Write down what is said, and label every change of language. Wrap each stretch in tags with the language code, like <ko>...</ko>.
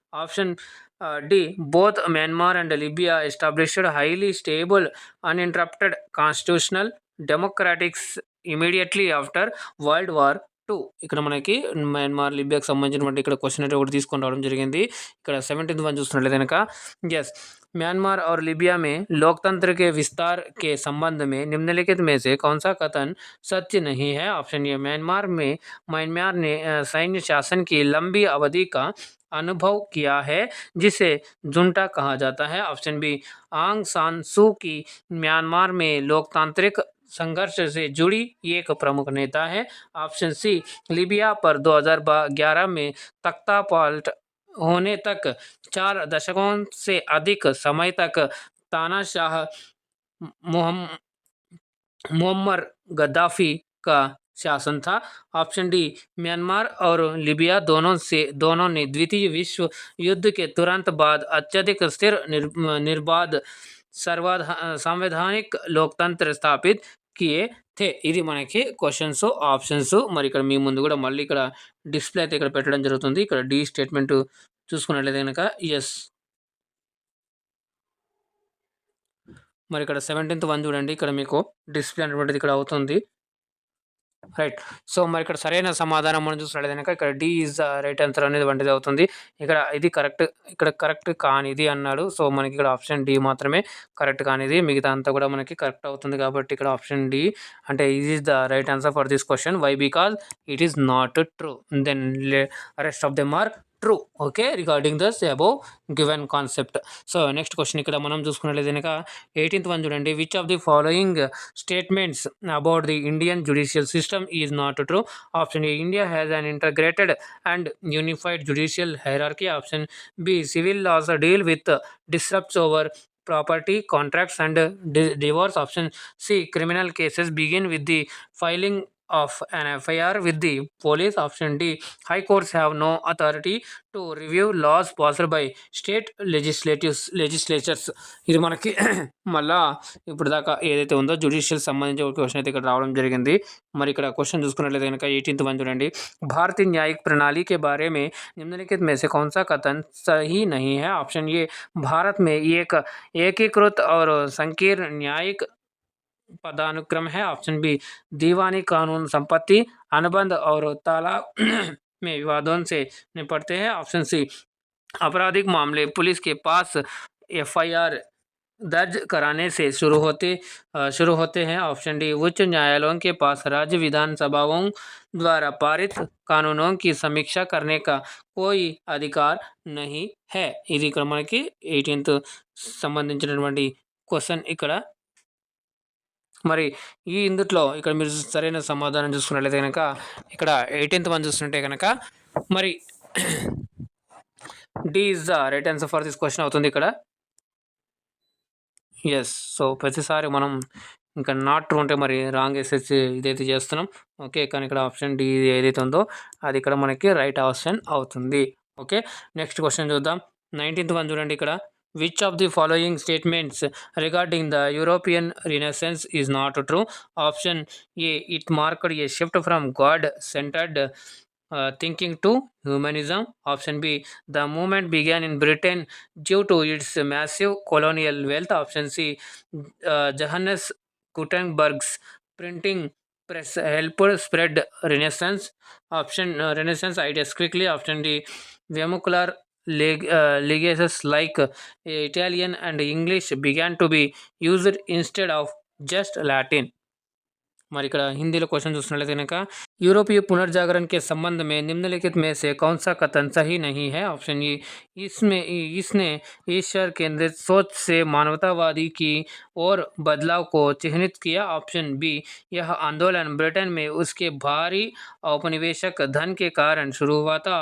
<en>Option D, both Myanmar and Libya established highly stable, uninterrupted constitutional democratics immediately after World War 2.</en> <te>ఇక్కడ మనకి Myanmar లిబియాకి సంబంధించినటువంటి ఇక్కడ question అయితే ఒకటి తీసుకొని రావడం జరిగింది. ఇక్కడ 17th वन చూస్తున్నట్లయితే కనుక</te> <hi>यस, म्यांमार और लिबिया में लोकतंत्र के विस्तार के संबंध में निम्नलिखित में से कौन सा कथन सत्य नहीं है? ऑप्शन ए, म्यांमार ने सैन्य शासन की लंबी अवधि का अनुभव किया है जिसे जुंटा कहा जाता है. ऑप्शन बी, आंग सान सू की म्यांमार में लोकतांत्रिक संघर्ष से जुड़ी एक प्रमुख नेता है. ऑप्शन सी, लीबिया पर 2011 में तख्ता पलट होने तक 4 दशकों से अधिक समय तक तानाशाह मुअम्मर गद्दाफी का शासन था. ऑप्शन डी, म्यांमार और लिबिया दोनों ने द्वितीय विश्व युद्ध के तुरंत बाद अत्यधिक स्थिर निर्बाध संवैधानिक लोकतंत्र स्थापित किए थे.</hi> <te>ఇది మనకి క్వశ్చన్స్ ఆప్షన్స్. మరి ఇక్కడ మీ ముందు కూడా మళ్ళీ ఇక్కడ డిస్ప్లే అయితే ఇక్కడ పెట్టడం జరుగుతుంది. ఇక్కడ డి స్టేట్మెంట్ చూసుకున్నట్లయితే కనుక ఎస్. మరి ఇక్కడ 17th वन చూడండి, ఇక్కడ మీకు డిస్ప్లే అనేటువంటిది ఇక్కడ అవుతుంది. రైట్, సో మరి ఇక్కడ సరైన సమాధానం మనం చూసినట్లయితే కనుక ఇక్కడ</te> <en>D is the right answer</en> <te>అనేది వంటిది అవుతుంది. ఇక్కడ ఇది కరెక్ట్, ఇక్కడ కరెక్ట్ కానిది అన్నాడు. సో మనకి ఇక్కడ ఆప్షన్ డి మాత్రమే కరెక్ట్ కానిది, మిగతా అంతా కూడా మనకి కరెక్ట్ అవుతుంది. కాబట్టి ఇక్కడ</te> <en>option D</en> <te>అంటే ఇది</te> <en>Is the right answer for this question. Why? Because it is not true, then rest of them are true. Okay, regarding thus above given concept. So next question</en> <te>ఇక్కడ మనం చూసుకున్నట్లయితే కనుక</te> <en>18th one</en> <te>చూడండి.</te> <en>Which of the following statements about the Indian judicial system is not true? Option A, India has an integrated and unified judicial hierarchy. Option B, civil laws deal with disputes over property contracts and divorce. Option C, criminal cases begin with the filing of an FIR with the police. Option D, high courts have no authority to review laws passed by state legislatures.</en> <te>ఇది మనకి మళ్ళా ఇప్పుడు దాకా ఏదైతే ఉందో judicial సంబంధించి ఒక question అయితే ఇక్కడ రావడం జరిగింది. మరి ఇక్కడ క్వశ్చన్ చూసుకున్నట్లయితే కనుక 18th वन చూడండి.</te> <hi>भारतीय न्यायिक प्रणाली के बारे में निम्नलिखित में से कौन सा कथन सही नहीं है? ऑप्शन ए, भारत में एक एकीकृत और संकीर्ण न्यायिक पदानुक्रम है। ऑप्शन बी दीवानी कानून संपत्ति अनुबंध और तालाब में विवादों से निपटते हैं। ऑप्शन सी आपराधिक मामले पुलिस के पास एफआईआर दर्ज कराने से शुरू होते हैं। ऑप्शन डी उच्च न्यायालयों के पास राज्य विधानसभाओं द्वारा पारित कानूनों की समीक्षा करने का कोई अधिकार नहीं है।</hi> <te>ఇది ఇక్కడ మనకి 18th సంబంధించినటువంటి క్వశ్చన్ ఇక్కడ. మరి ఇందుట్లో ఇక్కడ మీరు సరైన సమాధానం చూసుకున్నట్లయితే కనుక ఇక్కడ 18th వన్ చూస్తుంటే కనుక మరి</te> <en>D is the right answer for this question</en> <te>అవుతుంది ఇక్కడ. ఎస్. సో ప్రతిసారి మనం ఇంకా నాట్ ట్రూ ఉంటే మరి రాంగ్ వేసేసి ఇదైతే చేస్తున్నాం. ఓకే, కానీ ఇక్కడ ఆప్షన్ డి ఏదైతే ఉందో అది ఇక్కడ మనకి రైట్ ఆప్షన్ అవుతుంది.</te> <en>okay, next question</en> <te>చూద్దాం.</te> <en>19th one</en> <te>చూడండి ఇక్కడ.</te> <en>Which of the following statements regarding the European Renaissance is not true? Option A it marked a shift from God centered thinking to humanism. Option B the movement began in Britain due to its massive colonial wealth. Option C Johannes Gutenberg's printing press helped spread Renaissance ideas quickly. Option D vernacular languages like Italian and English began to be used instead of just Latin.</en> <te>మరి ఇక్కడ హిందీలో question చూసినట్లయితే కనుక</te> <hi>यूरोपीय पुनर्जागरण के संबंध में निम्नलिखित में से कौन सा कथन सही नहीं है? ऑप्शन ए इसने ईश्वर केंद्रित सोच से मानवतावादी की और बदलाव को चिह्नित किया. ऑप्शन बी यह आंदोलन ब्रिटेन में उसके भारी औपनिवेशक धन के कारण शुरू हुआ था.</hi>